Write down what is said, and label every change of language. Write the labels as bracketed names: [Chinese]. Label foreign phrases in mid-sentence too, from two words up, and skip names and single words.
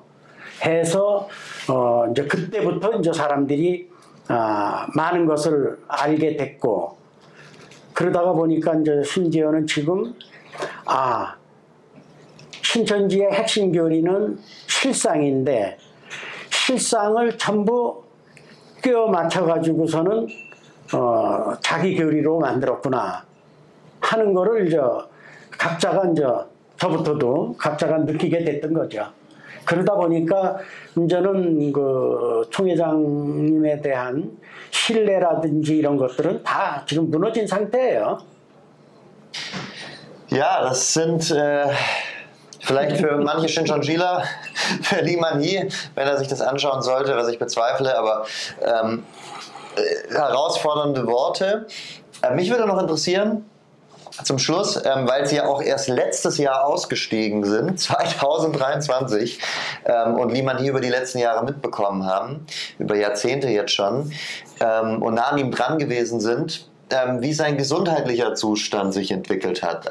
[Korean] 해서 이제 그때부터 이제 사람들이 많은 것을 알게 됐고, 그러다가 보니까 이제 심지어는 지금 신천지의 핵심 교리는 실상인데 실상을 전부 끼워 맞춰 가지고서는 자기 교리로 만들었구나 하는 거를 이제 각자가 이제 저부터도 각자가 느끼게 됐던 거죠. 그러다 보니까 이제는 그 총회장님에 대한 신뢰라든지 이런 것들은 다 지금 무너진 상태예요. [German] Ja, das sind vielleicht für manche Shincheonjila, für Limani, wenn er sich das anschauen sollte, was ich bezweifle, aber herausfordernde Worte. Mich würde noch interessieren, zum Schluss, weil Sie ja auch erst letztes Jahr ausgestiegen sind, 2023, und Limani über die letzten Jahre mitbekommen haben, über Jahrzehnte jetzt schon, und nah an ihm dran gewesen sind, wie sein gesundheitlicher Zustand sich entwickelt hat.